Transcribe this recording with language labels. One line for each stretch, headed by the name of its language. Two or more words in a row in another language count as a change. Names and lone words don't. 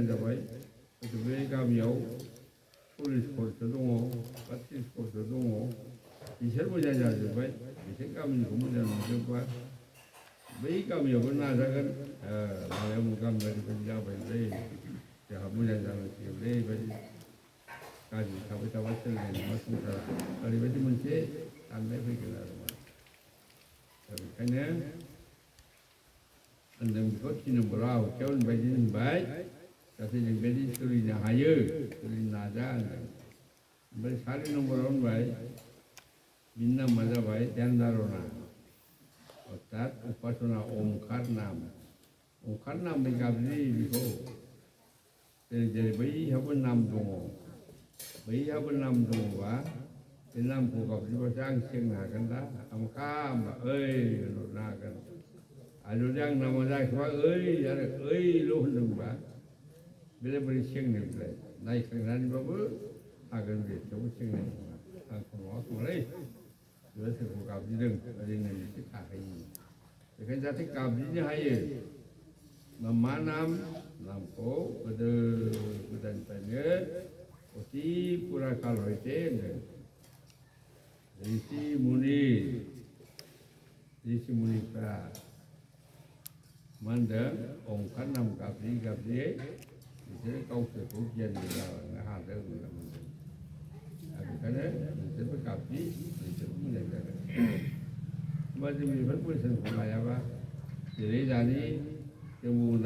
Bodo: जाबाय हयथ' बे गामियाव 40 घरसो दङ बा 30 घरसो दङ बिसोर मोजां जाजोब्बाय बिसोर गामिनिखौ मोजां नुजोब्बा बै गामियावबो नाजागोन माबायाव गामियारि बायदि जाबायलै जोंहा मोजां जानांसिगोनलै बेबायदि गाज्रि थाबाय थाबा सोलिनाय नङा संसारा ओरैबायदि मोनसे साननाय फैगोन आरो मा दा बेखायनो होनदों बेखौ 3 नम्बराव आहुतियाव ओरैबायदि होनबाय जाहाथे जों बेबायदि सोलिनो हायो सोलिनो नाजा होनदों ओमफ्राय 4 नम्बराव होनबाय बिनि नामा जाबाय ध्यान धारणा अर्थात उपासना ओंकार नामै गाबज्रियो बेखौ जेरै बैहाबो नाम दङ बैहाबो नाम दङबा बे नामखौ गाबज्रिबासो आं सेंनो हागोन दा आमखा होनबा ओइ होनहरनो हागोन आरो जुदि आं नामा जायाखैबा ओइ आरो ओइल' होनदोंबा बेलाय बोरै सेंनो बिलाय नायखांनानैबाबो हागोन बे थेवबो सेंनाय नङा आंखौ नङा खोमालै बेबा सोरखौ गाबज्रिदों ओरैनो एसे थाहैयो बेखायनो जाहाथे गाबज्रिनो हायो मा नामखौ गोदो गोदायनिफ्रायनो अति पुरा काल हयते होनदों ऋषि मुनिफ्रा मा होनदों ओंखार नाम गाबज्रियै बिसोरो गावसोरखौ गियानि जालांनो हादों होनना बुंदों दा बेखायनो नोंसोरबो गाबज्रि नोंसोरबो मोजां जागोन होमबा जों बेफोर बोसोनखौ लायाबा जेरै दानि जों बुङोना